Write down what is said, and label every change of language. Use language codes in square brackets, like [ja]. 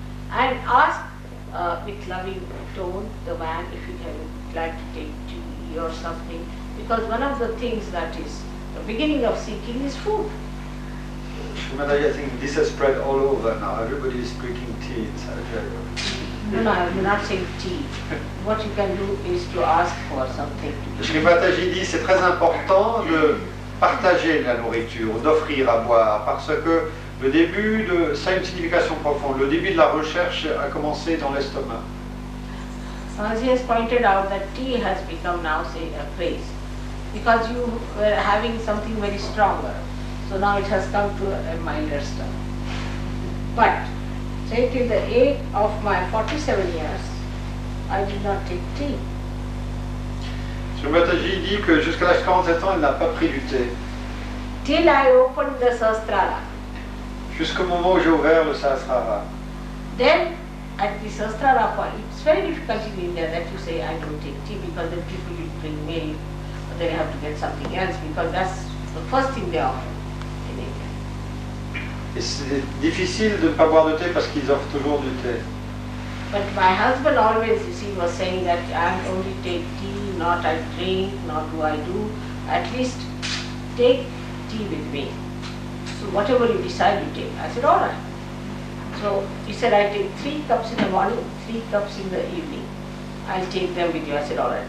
[en] And ask with loving tone the man if he would like to take tea or something, because one of the things that is the beginning of seeking is food. I think this has spread all over now. Everybody is drinking tea in Sahaja Yoga. No, I'm not saying tea. What you can do is to ask for something. [fr] Shri Mataji dit c'est très important de partager la nourriture, d'offrir à boire, parce que Le début de ça a une signification profonde. Le début de la recherche a commencé dans l'estomac. [en] As he has pointed out that tea has become now, say, a craze, because you were having something very stronger, so now it has come to a milder stuff. But, say till the age of my 47 years, I did not take tea. [fr] Shri Mataji dit que jusqu'à l'âge de 47 ans, elle n'a pas pris du thé. [en] Till I opened the Sahasrara. [fr] Jusqu'au moment où j'ai ouvert le Sahasrara. [en] Then, at the Sahasrara point, it's very difficult in India that you say, I don't take tea, because then people will bring milk, but then you have to get something else, because that's the first thing they offer in India. [fr] Et c'est difficile de ne pas boire de thé parce qu'ils offrent toujours du thé. [en] But my husband always, you see, was saying that I only take tea, not I drink, not do I do. At least take tea with me. So whatever you decide, you take. I said, all right. So he said, I take 3 cups in the morning, 3 cups in the evening. I'll take them with you. I said, all right.